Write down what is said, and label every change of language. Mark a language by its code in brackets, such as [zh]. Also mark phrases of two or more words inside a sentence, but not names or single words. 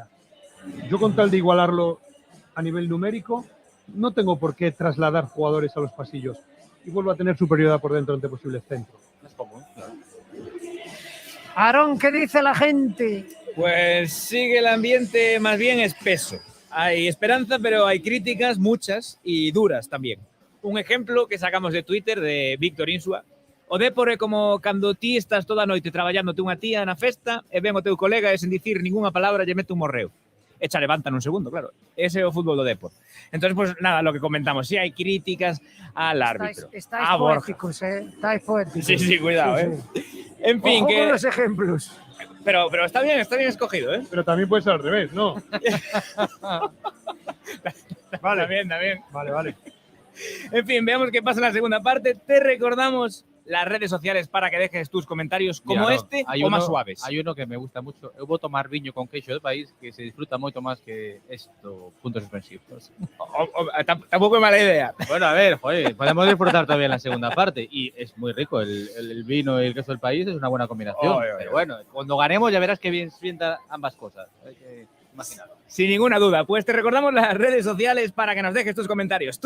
[es] Yo con tal de igualarlo a nivel numérico, no tengo por qué trasladar jugadores a los pasillos y vuelvo a tener superioridad por dentro ante posibles centros. Es común, claro. Aarón, ¿qué dice la gente? Pues sigue el ambiente más bien espeso. Hay esperanza, pero hay críticas, muchas y duras también. Un ejemplo que sacamos de Twitter de Víctor Insua. [gl] O Depor é como cando ti estás toda a noite traballándote unha tía na festa e ven o teu colega e sen dicir ningunha palabra lle mete un morreo. Echa levanta nun segundo, claro. Ese é o fútbol do Depor. [es] Entonces, pues nada, lo que comentamos, si hay críticas al árbitro. Estáis a Borja. poéticos, Estáis poéticos. Sí, cuidado, Sí, En fin, Ojo con que... los ejemplos. Pero está bien escogido, ¿eh? Pero también puede ser al revés, ¿no? Vale. También. Vale. En fin, veamos qué pasa en la segunda parte. Te recordamos las redes sociales para que dejes tus comentarios como Mira, este [gl] hai o [es] uno- más suaves. Hai uno que me gusta mucho. [gl] Eu vou tomar viño con queixo de país que se disfruta moito máis que esto, puntos suspensivos. [es] Tampoco es mala idea. Bueno, a ver, joder, podemos disfrutar todavía en la segunda parte y es muy rico. El vino y el queso del país es una buena combinación. Pero bueno, cuando ganemos ya verás que bien sienta ambas cosas. Hay que imaginarlo. Sin ninguna duda, pues te recordamos las redes sociales para que nos dejes tus comentarios.